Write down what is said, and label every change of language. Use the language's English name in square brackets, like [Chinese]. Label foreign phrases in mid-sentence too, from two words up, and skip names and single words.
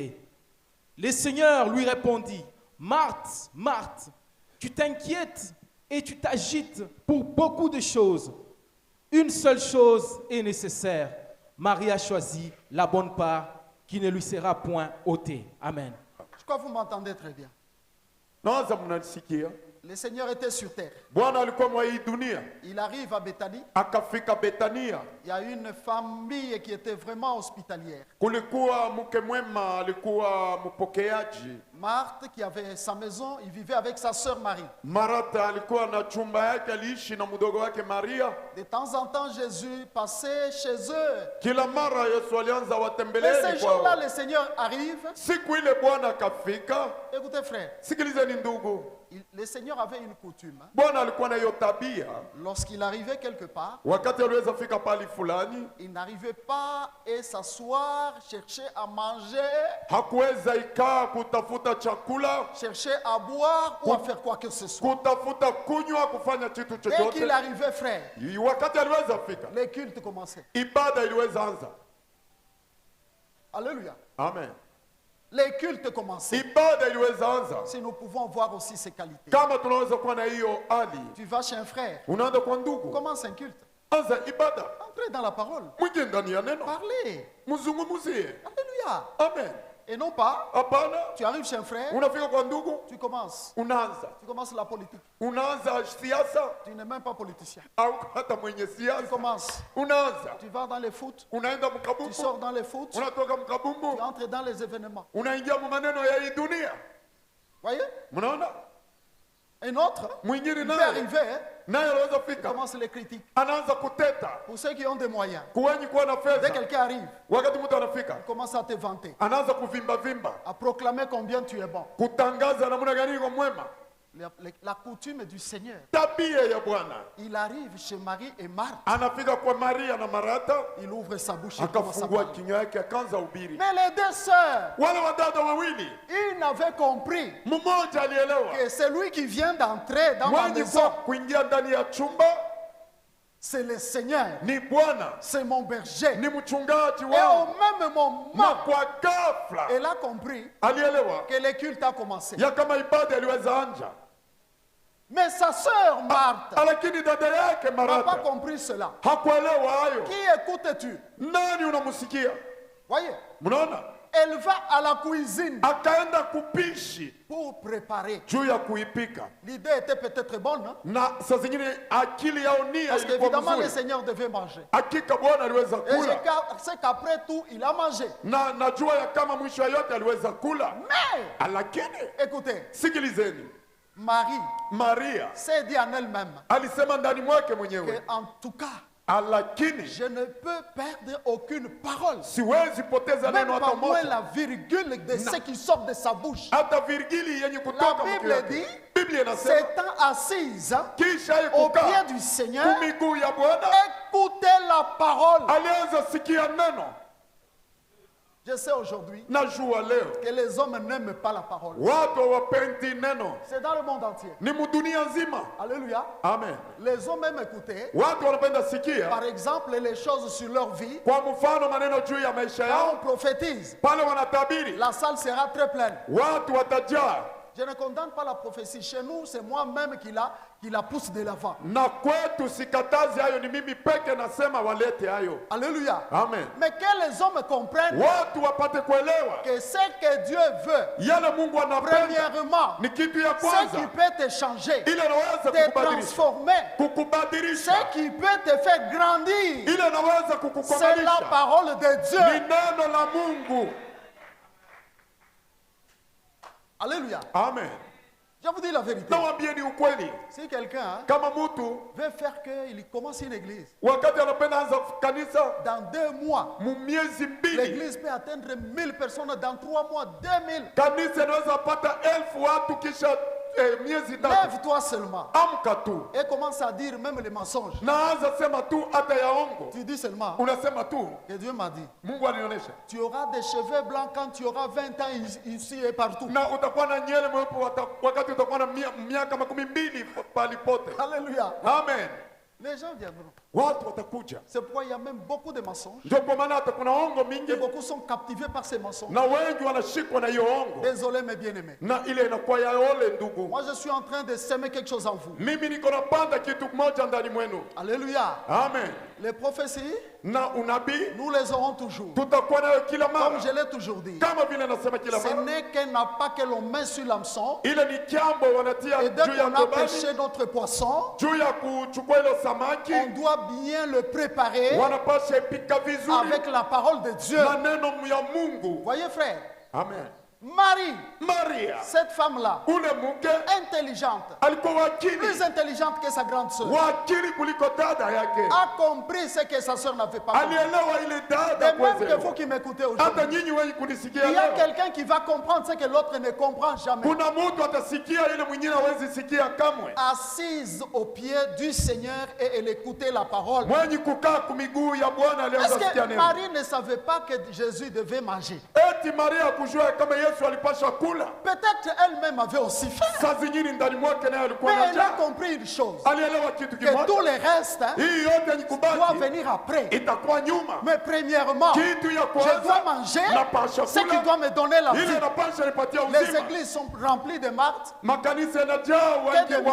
[French] » Le Seigneur lui répondit, « Marthe, Marthe, tu t'inquiètes et tu t'agites pour beaucoup de choses. Une seule chose est nécessaire. Marie a choisi la bonne part qui ne lui sera point ôtée. » Amen. Je crois que vous m'entendez très bien. [Swahili] Naanza mnanisikia? [French] Le Seigneur était sur terre. [Swahili] Bwana alikuwa mwa hii dunia, [French] Il arrive à Béthanie. [Swahili] akafika Betania. [French] Il y a une famille qui était vraiment hospitalière. [Swahili] Kulikuwa mke mwema, alikuwa mpokeaji. [French] Marthe, qui avait sa maison, il vivait avec sa sœur Marie. [Swahili] Martha alikuwa na chumba yake, aliishi na mdogo wake Maria. [French] De temps en temps, Jésus passait chez eux. [Swahili] Kila mara Yesu alianza [French] Et [Swahili] watembeleni [French] ce jour-là, [Swahili] kwao. [French] le Seigneur arrive. [Swahili] Siku ile Bwana akafika. [French] Écoutez, frère, [Swahili] Sikilizeni ndugu, [French] le Seigneur avait une coutume. Hein. [Swahili] Bwana alikuwa na hiyo tabia. [French] Lorsqu'il arrivait quelque part, [Swahili] Wakati aliweza fika pali fulani, [French] il n'arrivait pas et s'asseoir, chercher à manger, [Swahili] hakuweza ikaa kutafuta chakula, [French] chercher à boire ou à faire quoi que ce soit. [Swahili] kutafuta kunywa, kufanya kitu [French] Dès qu'il [Swahili] chochote. [French] arrivait, frère, [Swahili] Wakati aliweza fika, [French] les cultes commençaient. [Swahili] ibada iliweza anza. [French] Alléluia. Amen. Les cultes commençaient. [Swahili] Ibada iliweza anza. [French] Si nous pouvons voir aussi ces qualités. [Swahili] Kama tunaweza kuwa na hiyo hali, [French] Tu vas chez un frère, [Swahili] unaenda kwa ndugu, [French] commence un culte. [Swahili] anza ibada, [French] Entrez dans la parole. [Swahili] mwingie ndani ya neno, [French] Parlez. [Swahili] mzungumzie. [French] Alléluia. Amen. Et non pas, [Swahili] Hapana, [French] tu arrives chez un frère, [Swahili] unafika kwa ndugu, [French] tu commences. [Swahili] unaanza [French] Tu commences la politique. [Swahili] unaanza siasa [French] Tu n'es même pas politicien. [Swahili] au hata mwenye [French] Tu [Swahili] siasa, [French] commences. [Swahili] unaanza [French] Tu vas dans les foot. [Swahili] unaenda [French] Tu [Swahili] mkabumbu, [French] sors dans les foot. [Swahili] unatoka [French] Tu [Swahili] mkabumbu, [French] entres dans les événements. [Swahili] unaingia mu maneno ya hii dunia. [French] Voyez? [Swahili] Mnaona, [French] Un autre, [Swahili] mwingine [French] il peut [Swahili] naye [French] arriver, hein, [Swahili] naye anaweza [French] il [Swahili] fika, [French] commence les critiques. [Swahili] anaanza kuteta [French] Pour ceux qui ont des moyens. [Swahili] kuwenyi kuwa na [French] Dès [Swahili] fedha. [French] quelqu'un arrive, [Swahili] Wakati mtu anafika, [French] il commence à te vanter, [Swahili] anaanza kuvimba vimba, [French] à proclamer combien tu es bon. [Swahili] kutangaza namna gani iko mwema. [French] La coutume du Seigneur. [Swahili] Tabia ya Bwana, [French] Il arrive chez Marie et Marthe. [Swahili] anafika kwa Maria na Marata, [French] Il ouvre sa bouche et commence à [Swahili] akafungua [French] parler. [Swahili] kinywa yake, akaanza ubiri. [French] Mais les deux sœurs, [Swahili] Wale wadada wawili, [French] ils n'avaient compris [Swahili] mmoja alielewa [French] que celui qui vient d'entrer dans ma [Swahili] mwenye [French] maison, [Swahili] kuingia ndani ya chumba [French] c'est le Seigneur, [Swahili] ni Bwana, [French] c'est mon berger. [Swahili] ni mchungaji [French] Et au [Swahili] wao. [French] même [Swahili] Na [French] moment, [Swahili] kwa ghafla [French] elle a compris [Swahili] alielewa [French] que le culte a commencé. [Swahili] ya kama ibada iliweza anja, [French] Mais sa sœur Marthe [Swahili] lakini dada yake [French] n'a pas [Swahili] Marata [French] compris cela. [Swahili] hakuelewa hayo. [French] Qui écoutes-tu? [Swahili] Nani unamsikia? [French] Voyez? [Swahili] Mnaona, [French] Elle va à la cuisine [Swahili] akaenda kupishi [French] pour préparer. [Swahili] juu ya kuipika. [French] L'idée était peut-être bonne, hein? [Swahili] Na saa zingine akili yao nia [French] Parce [Swahili] ilikuwa [French] qu'évidemment, le [Swahili] mzuri. [French] Seigneur devait manger. [Swahili] Hakika Bwana aliweza [French] Et [Swahili] kula, [French] je sais qu'après tout, il a mangé. [Swahili] na najua ya kama mwisho ya yote aliweza kula. [French] Mais, [Swahili] Lakini [French] écoutez, [Swahili] sikilizeni, [French] Marie [Swahili] Maria [French] s'est dit en elle-même [Swahili] alisema ndani mwake mwenyewe, [French] que, en tout cas, [Swahili] lakini [French] je ne peux perdre aucune parole. [Swahili] siwezi poteza [French] Même [Swahili] neno hata [French] pas moins [Swahili] moja, [French] la virgule de ce qui sort de sa bouche. [Swahili] hata virgili yenye [French] La [Swahili] kutoka [French] Bible [Swahili] mkiwake. [French] dit, [Swahili] Biblia inasema [French] s'étant assise [Swahili] kisha yeye [French] au pied [Swahili] kukaa [French] du Seigneur, [Swahili] kumiguu ya Bwana, [French] écoutez la parole. [Swahili] alianza sikia neno. [French] Je sais aujourd'hui [Swahili] Najua leo [French] que les hommes n'aiment pas la parole. [Swahili] watu hawapendi neno, [French] C'est dans le monde entier. [Swahili] ni mudunia nzima. [French] Alléluia. Amen. Les hommes aiment écouter, [Swahili] Watu wanapenda sikia, [French] par exemple, les choses sur leur vie. [Swahili] kwa mfano maneno juu ya maisha [French] Quand on [Swahili] yao, [French] prophétise, [Swahili] pale wanatabiri [French] la salle sera très pleine. [Swahili] watu watajaa. [French] Je ne condamne pas la prophétie. Chez nous, c'est moi-même qui la pousse de l'avant. [Swahili] Na kwetu sikatazi hayo, ni mimi peke nasema walete hayo. [French] Alléluia. Amen. Mais que les hommes comprennent [Swahili] Watu wapate kuelewa [French] que ce que Dieu veut, [Swahili] yale Mungu anapenda [French] premièrement, [Swahili] ni kitu ya [French] ce [Swahili] kwanza, [French] qui peut te changer, [Swahili] ile inaweza [French] te [Swahili] kukubadilisha, [French] transformer, [Swahili] kukubadilisha, [French] ce qui peut te faire grandir, [Swahili] ile inaweza [French] c'est la [Swahili] kukukomalisha [French] parole de [Swahili] ni [French] Dieu. [Swahili] neno la Mungu. [French] Alléluia. Amen. Je vous dis la vérité. [Swahili] Nawaambia ni ukweli, [French] Si quelqu'un [Swahili] kama mtu [French] veut faire qu'il commence une église, [Swahili] wakati anapenda anza kanisa [French] dans 2 mois, [Swahili] mu miezi mbili, [French] l'église peut atteindre 1000 personnes, dans 3 mois, 2000. [Swahili] kanisa inaweza pata 1000 watu kisha miezi tatu. [French] Lève-toi seulement [Swahili] Amka tu, [French] et commence à dire même les mensonges. [Swahili] naanza sema tu hata yaongo, [French] Tu dis seulement [Swahili] unasema tu [French] que Dieu m'a dit, [Swahili] Mungu alinionyesha, [French] tu auras des cheveux blancs quand tu auras 20 ans ici et partout. [Swahili] na utakuwa na nywele mweupe wakati utakuwa na miaka 20 pali pote. [French] Alléluia. Amen. Les gens viendront. [Swahili] Watu watakuja, [French] C'est pourquoi il y a même beaucoup de mensonges. [Swahili] ndio kwa maana hata kuna ongo mingi [French] Et beaucoup sont captivés par ces mensonges. [Swahili] na wengi wanashikwa na hiyo ongo, [French] Désolé mes bien-aimés. [Swahili] na ile inakuwa ya ole. Ndugu, [French] Moi je suis en train de semer quelque chose en vous. [Swahili] mimi niko napanda kitu kimoja ndani mwenu. [French] Alléluia. Amen. Les prophéties, [Swahili] Na unabii [French] nous les aurons toujours. [Swahili] tutakuwa nayo kila mara, [French] Comme je l'ai toujours dit. [Swahili] kama vile nasema kila [French] Ce [Swahili] mara. [French] n'est qu'un appât que l'on met sur l'hameçon. [Swahili] Ile ni kiambo wanatia [French] Et dès [Swahili] juu ya [French] qu'on a [Swahili] kobani, [French] pêché notre poisson, [Swahili] juu ya kuchukua ile samaki, [French] on doit bien le préparer [Swahili] wanapasha ipika vizuri [French] avec la parole de Dieu. [Swahili] na neno ya Mungu. [French] Voyez frère, Amen. Marie, [Swahili] Maria [French] cette femme-là, [Swahili] ule mke [French] intelligente, [Swahili] alikuwa [French] plus [Swahili] wakili, [French] intelligente que sa grande sœur, [Swahili] wakili kuliko dada yake, [French] a compris ce que sa sœur n'avait pas compris. [Swahili] alielewa ile dada [French] De même que vous [Swahili] kuelewa. [French] qui m'écoutez [Swahili] Hata [French] aujourd'hui, [Swahili] nyinyi wenye kunisikia [French] il y a [Swahili] leo, [French] quelqu'un qui va comprendre ce que l'autre ne comprend jamais. [Swahili] kuna mtu atasikia ile mwingine hawezi sikia kamwe. [French] Assise au pied du Seigneur et elle écoutait la parole. [Swahili] Mwenye kukaa kumiguu ya Bwana [French] Est-ce [Swahili] alianza sikia [French] que [Swahili] neno. [French] Marie ne savait pas que Jésus devait manger? [Swahili] Eti Maria kujua kama Yesu alipasha kula. [French] Peut-être elle-même avait aussi faim. [Swahili] Saa zingine ndani mwake naye alikuwa [French] Mais [Swahili] na [French] elle a [Swahili] njaa. [French] compris une chose, [Swahili] Alielewa kitu [French] que tous [Swahili] kimoja, [French] les restes [Swahili] hii yote yenye [French] doivent [Swahili] kubaki [French] venir après. [Swahili] itakuwa nyuma. [French] Mais premièrement, [Swahili] Kitu ya [French] je dois [Swahili] kwanza [French] manger [Swahili] napasha [French] ce qui [Swahili] kula, [French] doit me donner la [Swahili] ile [French] vie. [Swahili] inapasha nipatia [French] Les [Swahili] uzima. [French] églises sont remplies de Marthe. [Swahili] Makanisa yanajaa wengi [French] de [Swahili] wa